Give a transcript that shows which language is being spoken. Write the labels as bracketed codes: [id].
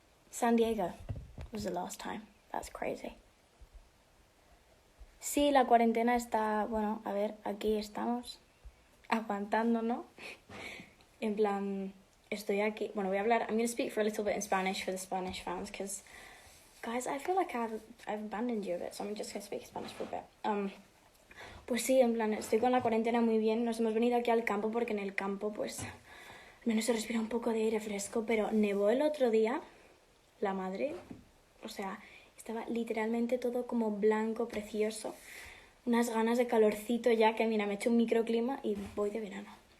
[en] San Diego was the last time. That's crazy. [es] Sí, la cuarentena está, bueno, a ver, aquí estamos. Aguantando, ¿no? En plan, estoy aquí. Bueno, voy a hablar. [en] I'm going to speak for a little bit in Spanish for the Spanish fans because, guys, I feel like I've abandoned you a bit, so I'm just going to speak Spanish for a bit. [es] Pues sí, en plan, estoy con la cuarentena muy bien. Nos hemos venido aquí al campo porque en el campo, pues, al menos se respira un poco de aire fresco, pero nevó el otro día, la madre. O sea, estaba literalmente todo como blanco, precioso. Unas ganas de calorcito ya que, mira, me he hecho un microclima y voy de verano.